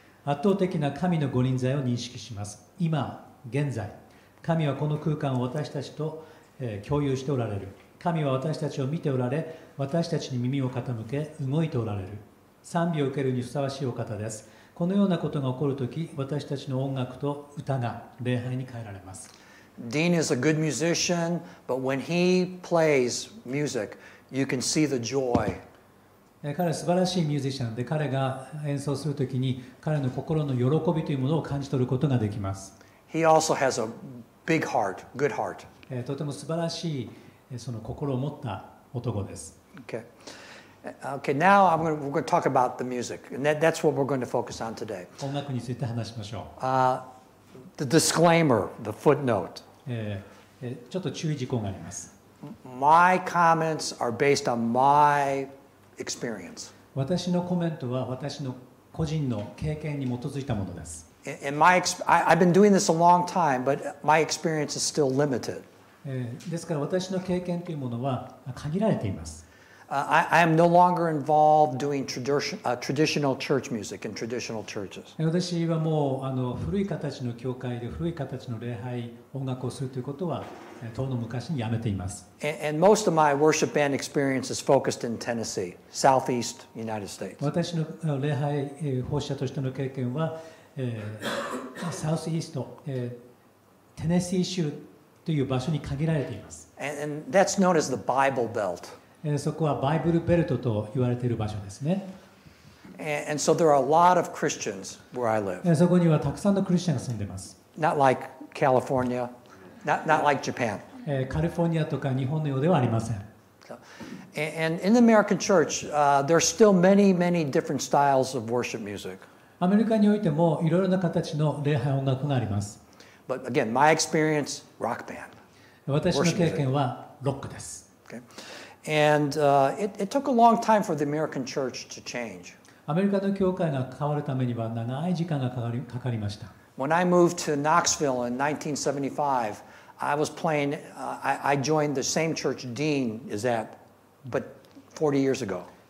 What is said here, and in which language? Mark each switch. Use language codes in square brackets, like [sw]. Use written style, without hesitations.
[ja] 圧倒的な神のご臨在を認識します。今、現在、神はこの空間を私たちと共有しておられる。神は私たちを見ておられ、私たちに耳を傾け、動いておられる。賛美を受けるにふさわしいお方です。このようなことが起こるとき、私たちの音楽と歌が礼拝に変えられます。 [en] Dean is a good musician, but when he plays music, you can see the joy. [ja] 彼は素晴らしいミュージシャンで、彼が演奏するときに彼の心の喜びというものを感じ取ることができます。 [en] He also has a big heart, good heart. [ja] とても素晴らしいその心を持った男です。 [en] Okay. Okay, now we're going to talk about the music, and that's what we're going to focus on today. [ja] 音楽について話しましょう。 [en] The disclaimer, the footnote. [ja] ちょっと注意事項があります。 [en] My comments are based on my experience. [ja] 私のコメントは私の個人の経験に基づいたものです。 [en] And I've been doing this a long time, but my experience is still limited. [ja] ですから私の経験というものは限られています。 [en] I am no longer involved doing traditional church music in traditional churches. [ja] 私はもう古い形の教会で古い形の礼拝音楽をするということは遠の昔にやめています。 [en] And most of my worship band experience is focused in Tennessee, southeast United States. [ja] 私の礼拝奉仕者としての経験はサウスイースト、テネシー州という場所に限られています。 [en] And that's known as the Bible Belt. [ja] そこはバイブルベルトと言われている場所ですね。 [en] And so there are a lot of Christians where I live. [ja] そこにはたくさんのクリスチャンが住んでいます。 [en] Not like California, not like Japan. [ja] カリフォルニアとか日本のようではありません。 [en] And in the American church, there are still many, many different styles of worship music. [ja] アメリカにおいてもいろいろな形の礼拝音楽があります。 [en] But again, my experience, rock band. [ja] 私の経験はロックです。 [en] Okay. And it took a long time for the American church to change. [ja] アメリカの教会が変わるためには長い時間がかかりました。 [en] When I moved to Knoxville in 1975, I was playing, I joined the same church Dean is at, but 40 years ago.